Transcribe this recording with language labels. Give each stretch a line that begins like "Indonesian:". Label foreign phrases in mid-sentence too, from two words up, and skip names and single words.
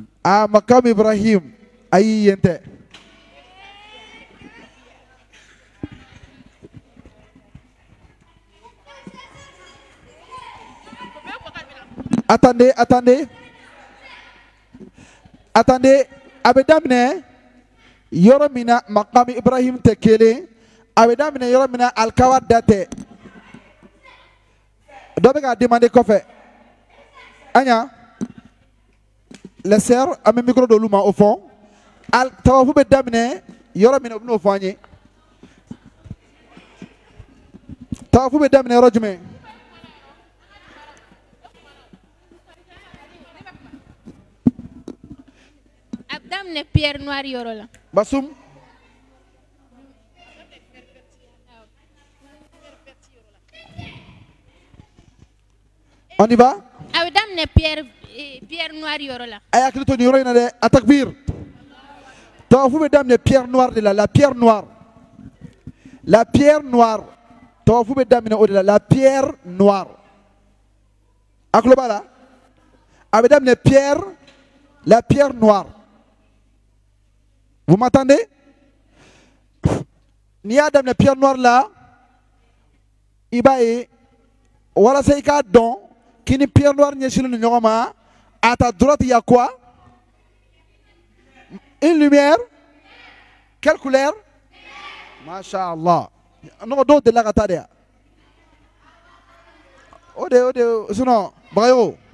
Bambara: Ah, Makamu Ibrahim. Ayi yen tɛ.
French: Attendez, attendez. Attendez,
Bambara: a bɛ daminɛ yɔrɔ min na Makamu Ibrahim tɛ kelen, a bɛ daminɛ yɔrɔ min na alikaba da tɛ. Dɔ bɛ k'a demander kɔfɛ. Anya,
French: les sœurs,
Bambara: an bɛ micro d'olu ma
French: au fond.
Bambara: Tawafu bɛ daminɛ yɔrɔ min na u bɛn'o fɔ an ye. Tawafu bɛ daminɛ yɔrɔ jumɛn? A bɛ daminɛ
French: pierre noire
Bambara: yɔrɔ la. Basum.
French: On y va?
Bambara: A bɛ daminɛ
French: pierre noire
Bambara: yɔrɔ la. A y'a hakili to nin yɔrɔ in na dɛ. A takbir. Tawafu bɛ daminɛ
French: pierre noire
Bambara: de la.
French: La pierre noire. La pierre noire.
Bambara: Tawafu bɛ daminɛ o de la.
French: La pierre noire.
Bambara: A tulo b'a la? A bɛ daminɛ pierre.
French: La pierre noire. Vous m'entendez?
Bambara: N'i y'a daminɛ
French: pierre noire
Bambara: la, i b'a ye walasa i k'a dɔn Kini
French: pierre noire
Bambara: nyeshilun nyoma.
French: À ta droite, il y a quoi? Une lumière. Quelle couleur? Masha'Allah. Non, d'autres de la gataria. Ode, sinon, Brayo.